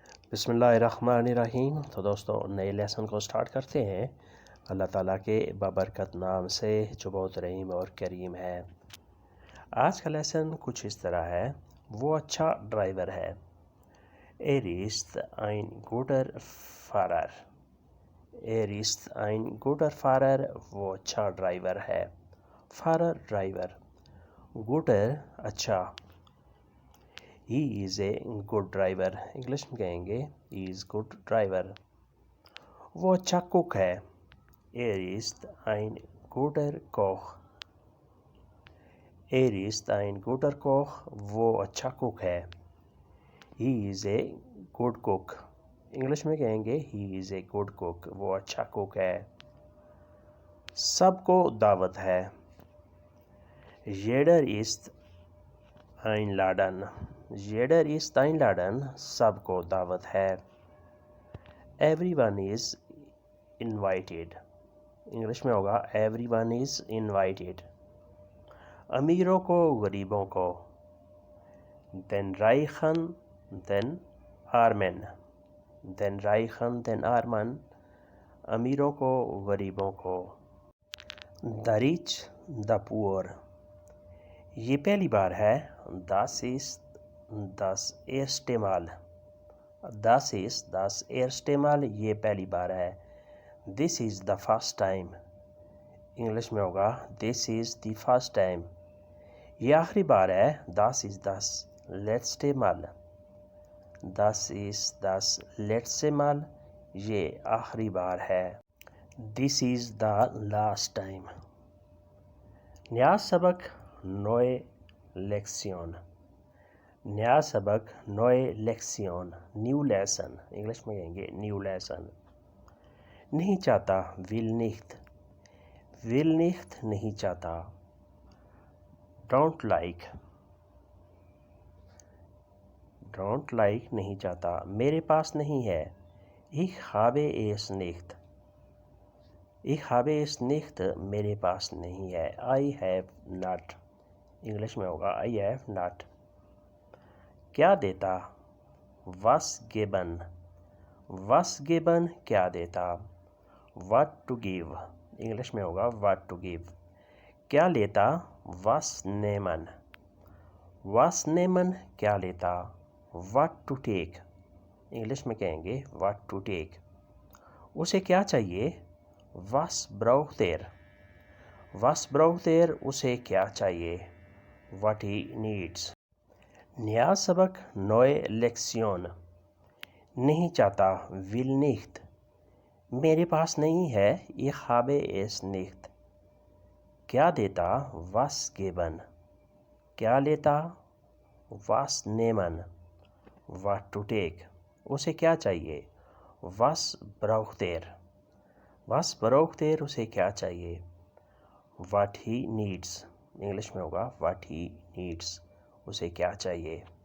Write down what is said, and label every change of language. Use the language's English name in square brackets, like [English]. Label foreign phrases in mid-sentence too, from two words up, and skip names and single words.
[Urdu] بسم اللہ الرحمن الرحیم۔ تو دوستو نئے لیسن کو سٹارٹ کرتے ہیں اللہ تعالیٰ کے بابرکت نام سے جو بہت رحیم اور کریم ہے۔ آج کا لیسن کچھ اس طرح ہے، وہ اچھا ڈرائیور ہے۔ [German] Er ist ein guter Fahrer۔ Er ist ein guter Fahrer، [Urdu] وہ اچھا ڈرائیور ہے۔ Fahrer ڈرائیور، guter اچھا۔ [English] He is a good driver، [Urdu] انگلش میں کہیں گے [English] he is good driver۔ [Urdu] وہ اچھا کوک ہے۔ [German] Er ist ein guter Koch۔ Er ist ein guter Koch، [Urdu] وہ اچھا کوک ہے۔ [English] He is a good cook، [Urdu] انگلش میں کہیں گے [English] he is a good cook، [Urdu] وہ اچھا کوک ہے۔ سب کو دعوت ہے۔ [German] Jeder ist einladen۔ Jeder ist einladen، [Urdu] سب کو دعوت ہے۔ [English] Everyone is invited، [Urdu] انگلش میں ہوگا [English] everyone is invited۔ [Urdu] امیروں کو غریبوں کو، [German] den Reichen den Armen۔ den Reichen den Armen، [Urdu] امیروں کو غریبوں کو۔ [English] the rich the poor، [Urdu] یہ پہلی بار ہے۔ [German] das ist das erste Mal۔ das ist das erste Mal، [Urdu] یہ پہلی بار ہے۔ [English] this is the first time، [Urdu] انگلش میں ہوگا [English] this is the first time۔ [Urdu] یہ آخری بار ہے۔ [German] das ist das letzte Mal۔ das ist das letzte Mal، [Urdu] یہ آخری بار ہے۔ [English] this is the last time۔ [Urdu] نیا سبق [German] neue Lektion۔ [Urdu] نیا سبق [German] neue Lektion، [English] new lesson, [Urdu] انگلش میں کہیں گے [English] new lesson. [Urdu] نہیں چاہتا [German] will nicht۔ will nicht [Urdu] نہیں چاہتا۔ [English] don't like۔ don't like [Urdu] نہیں چاہتا۔ میرے پاس نہیں ہے۔ [German] ich habe es nicht۔ ich habe es nicht [Urdu] میرے پاس نہیں ہے۔ [English] I have not، [Urdu] انگلش میں ہوگا [English] I have not۔ [Urdu] کیا دیتا، [German] was geben۔ was geben [Urdu] کیا دیتا۔ [English] what to give، [Urdu] انگلش میں ہوگا [English] what to give۔ [Urdu] کیا لیتا، [German] was nehmen۔ was nehmen [Urdu] کیا لیتا۔ [English] what to take، [Urdu] انگلش میں کہیں گے [English] what to take۔ [Urdu] اسے کیا چاہیے، [German] was braucht er۔ was braucht er [Urdu] اسے کیا چاہیے، [English] what he needs۔ [Urdu] نیا سبق [German] neue Lektion۔ [Urdu] نہیں چاہتا [German] will nicht۔ [Urdu] میرے پاس نہیں ہے [German] ich habe es nicht۔ [Urdu] کیا دیتا [German] was geben۔ [Urdu] کیا لیتا [German] was nehmen۔ [English] what to take، [Urdu] اسے کیا چاہیے [German] was braucht er۔ was braucht er [Urdu] اسے کیا چاہیے [English] what he needs، [Urdu] انگلش میں ہوگا [English] what he needs، [Urdu] اسے کیا چاہیے۔